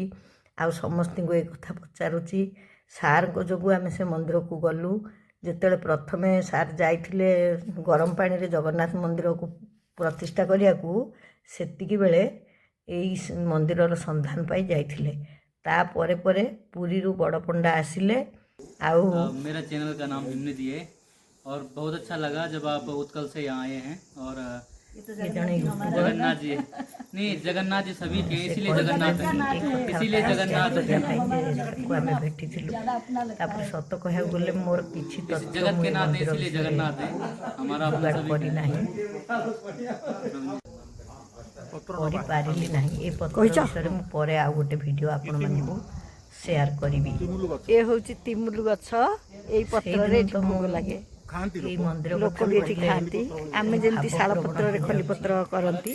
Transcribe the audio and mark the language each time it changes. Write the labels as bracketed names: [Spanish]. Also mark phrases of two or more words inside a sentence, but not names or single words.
[Odia] ଆଉ ସମସ୍ତଙ୍କୁ ଏ କଥା ପଚାରୁଛି। ସାର୍ଙ୍କ ଯୋଗୁଁ ଆମେ ସେ ମନ୍ଦିରକୁ ଗଲୁ। ଯେତେବେଳେ ପ୍ରଥମେ ସାର୍ ଯାଇଥିଲେ ଗରମ ପାଣିରେ ଜଗନ୍ନାଥ ମନ୍ଦିରକୁ ପ୍ରତିଷ୍ଠା କରିବାକୁ, ସେତିକି ବେଳେ ଏଇ ମନ୍ଦିରର ସନ୍ଧାନ ପାଇ ଯାଇଥିଲେ। ତାପରେ ପରେ ପୁରୀରୁ ବଡ଼ ପଣ୍ଡା ଆସିଲେ। ଆଉ [Hindi] मेरा चैनल का नाम हिमनिधि है और बहुत अच्छा लगा जब आप उत्कल से यहाँ आए हैं। और जगन्नाथ जी नहीं, जगन्नाथ जी सभी के, इसीलिए जगन्नाथ है, इसीलिए जगन्नाथ है। [Odia] ଆମେ ଭେଟିଥିଲୁ। ତାପରେ ସତ କହିବାକୁ ଗଲେ ମୋର କିଛି [Hindi] इस [Odia] ତଥ୍ୟ [Hindi] जगत [Odia] ମୁଁ [Hindi] के [Odia] ଏ [Hindi] नाथ है, [Odia] ମନ୍ଦିର [Hindi] इसीलिए [Odia] ବିଷୟରେ [Hindi] जगन्नाथ है हमारा अपना [Odia] ଯୋଗାଡ଼ [Hindi] सभी। [Odia] କରିନାହିଁ, କରିପାରିଲି ନାହିଁ। ଏ ପତ୍ର ବିଷୟରେ ମୁଁ ପରେ ଆଉ ଗୋଟେ ଭିଡ଼ିଓ ଆପଣମାନଙ୍କୁ ସେୟାର କରିବି। ଏ ହେଉଛି ତିମୁଲୁ ଗଛ। ଏଇ ପତ୍ରରେ ଏଠି ଭୋଗ ଲାଗେ। ଏଇ ମନ୍ଦିର ଲୋକ ବି ଏଠି ଖାଆନ୍ତି। ଆମେ ଯେମିତି ଶାଳ ପତ୍ରରେ ଖଲିପତ୍ର କରନ୍ତି।